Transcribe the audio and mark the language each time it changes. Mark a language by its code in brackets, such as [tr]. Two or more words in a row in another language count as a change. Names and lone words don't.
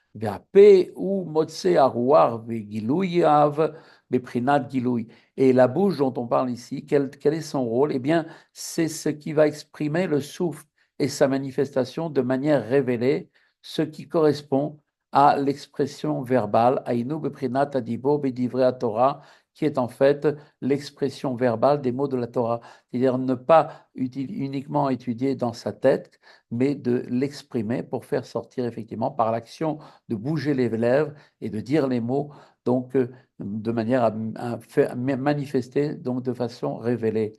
[fr] Et la bouche dont on parle ici, quel est son rôle? Eh bien, c'est ce qui va exprimer le souffle et sa manifestation de manière révélée, ce qui correspond à l'expression verbale, [he] הינו בפרינת הדיבור בדברי תורה, [fr] qui est en fait l'expression verbale des mots de la Torah. C'est-à-dire ne pas uniquement étudier dans sa tête, mais de l'exprimer pour faire sortir effectivement par l'action de bouger les lèvres et de dire les mots, donc de manière à faire manifester donc de façon révélée.